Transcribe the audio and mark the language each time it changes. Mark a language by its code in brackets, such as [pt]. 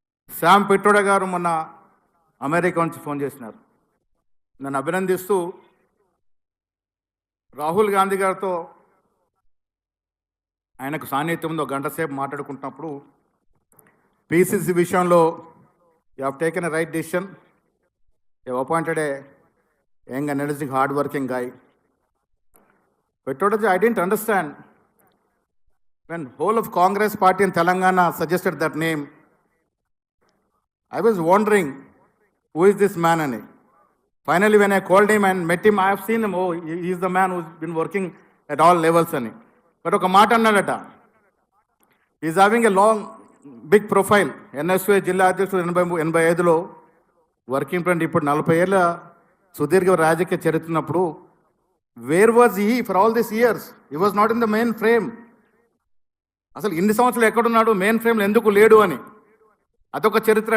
[te] Sam Pitroda గారు మొన్న America నుంచి ఫోన్ చేసినారు, నన్ను అభినందిస్తూ రాహుల్ గాంధీ గారితో ఆయనకు సాన్నిధ్యంలో గంట సేపు మాట్లాడుకుంటున్నప్పుడు పీసీసీ విషయంలో [en] You have taken a right decision, you appointed a young energetic hard working guy. Petroda ji, I didn't understand when whole of Congress party in Telangana suggested that name. I was wondering, who is this man? And finally, when I called him and met him, I have seen him. Oh, he is the man who's been working at all levels. And but [te] oka మాట అన్నాడట, [en] he is having a long, big profile. [te] NSUA జిల్లా అధ్యక్షుడు 85లో working president. ఇప్పుడు 40 ఏళ్ళ సుదీర్ఘ రాజకీయ చరిత్రన్నప్పుడు [en] Where was he for all this years? He was not in the main frame. [te] అసలు ఇన్ని సంవత్సరాలు ఎక్కడున్నాడు, మెయిన్ ఫ్రేమ్లో ఎందుకు లేడు అని అదొక చరిత్ర.